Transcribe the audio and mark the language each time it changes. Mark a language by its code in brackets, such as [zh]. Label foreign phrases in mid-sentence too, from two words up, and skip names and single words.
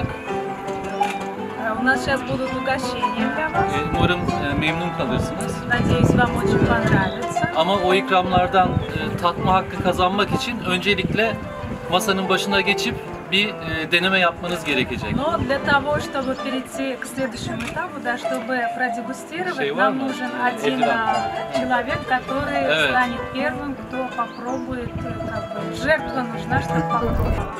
[ru] У нас сейчас будут угощения для вас. [tr] Umarım memnun kalırsınız. [ru] Надеюсь, вам очень понравится. [tr] Ama o ikramlardan tatma hakkı kazanmak için öncelikle masanın başına geçip bir deneme yapmanız gerekecek. [ru] Но для того, чтобы перейти к следующему этапу, да, чтобы продегустировать, нам нужен один человек, который станет первым, кто попробует. Жертва нужна, чтобы попробовать.